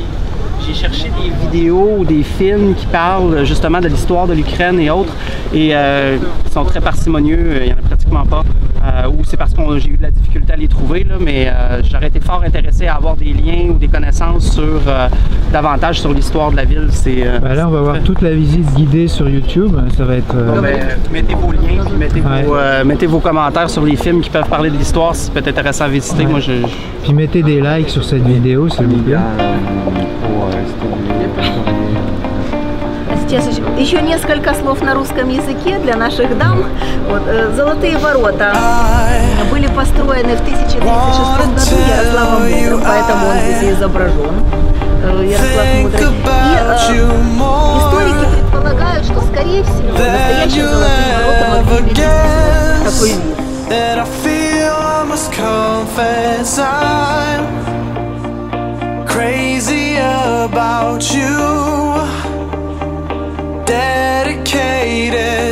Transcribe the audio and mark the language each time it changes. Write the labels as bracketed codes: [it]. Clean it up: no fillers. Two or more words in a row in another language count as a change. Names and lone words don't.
[fr] J'ai cherché des vidéos ou des films qui parlent justement de l'histoire de l'Ukraine et autres, et ils sont très parcimonieux, il n'y en a pratiquement pas, ou c'est parce que j'ai eu de la difficulté à les trouver, là, mais j'aurais été fort intéressé à avoir des liens ou des connaissances sur davantage sur l'histoire de la ville. Là, on va voir toute la visite guidée sur YouTube, ça va être... mettez vos liens, puis mettez vos commentaires sur les films qui peuvent parler de l'histoire, si c'est peut-être intéressant à visiter. Moi, Puis mettez des likes sur cette vidéo, s'il vous plaît. [ru] Сейчас еще несколько слов на русском языке для наших дам. Вот, Золотые ворота были построены в 1036 году Ярославом Мудрым, поэтому он здесь изображен. Ярослав Мудрый. И историки предполагают, что, скорее всего, настоящие Золотые ворота могли иметь такой вид. [en] Crazy about you, dedicated